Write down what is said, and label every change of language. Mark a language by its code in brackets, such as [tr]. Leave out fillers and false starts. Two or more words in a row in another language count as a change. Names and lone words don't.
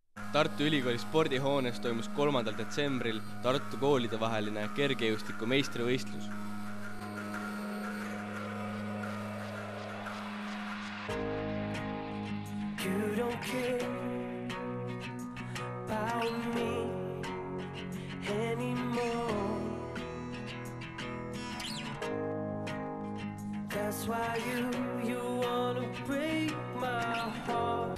[et] Tartu Ülikooli spordihoones toimus 3. detsembril Tartu koolide vaheline kergejõustiku meistrivõistlus. [en] You don't care about me anymore. That's why you wanna break my heart.